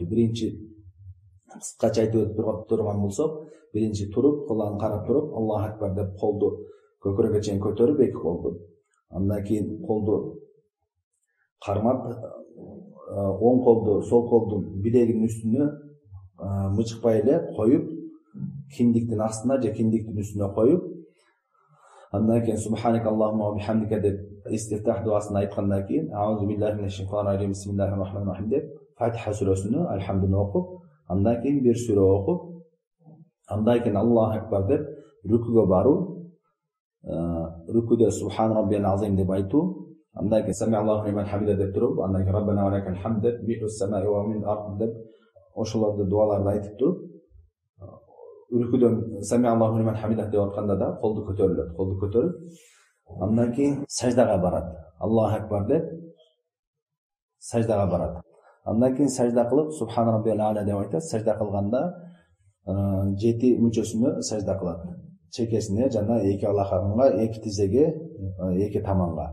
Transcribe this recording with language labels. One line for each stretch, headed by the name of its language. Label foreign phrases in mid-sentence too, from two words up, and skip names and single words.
Kyrgyz: Биринчи кыскача айтып турган болсок, биринчи туруп, кулан карап туруп,
Arabic: الله أكبر
Kyrgyz: деп колду көкүрөгкө чейин көтөрүп эки колду. Андан кийин колду кармап, оң колду, сол колдун бидегинин үстүнө мычыкпай эле коюп, киндиктин астына же киндиктин үстүнө коюп, андан кийин
Arabic: سبحانك اللهم وبحمدك
Kyrgyz: деп истифтах дуасын айткандан кийин
Arabic: أعوذ بالله من الشيطان الرجيم بسم الله الرحمن الرحيم
Kyrgyz: деп Фатиха сүрөсүнө альхамдуны окуп, андан кийин бир сүрө окуп, андан кийин
Arabic: الله أكبر
Kyrgyz: деп рүкүгө баруу, рүкүдө
Arabic: سبحان ربي العظيم
Kyrgyz: деп айтуу, андан кийин
Arabic: سمع الله لمن حمده
Kyrgyz: деп туруп, андан кийин
Arabic: ربنا ولك الحمد
Kyrgyz: деп
Arabic: ملء السماء ومن أرض
Kyrgyz: деп ошолорду дуаларды айтып туруп, рүкүдөн
Arabic: سمع الله لمن حمده
Kyrgyz: деп атканда да колду көтөрүлөт. Колду көтөрүп, андан кийин саждага барат.
Arabic: الله أكبر
Kyrgyz: деп саждага барат. Андан кийин сажда кылып
Arabic: سبحان ربي الأعلى
Kyrgyz: деп айтат. Сажда кылганда 7 мүчөсүнө сажда кылат. Чекесине жана эки алаканга, эки тизеге, эки таманга.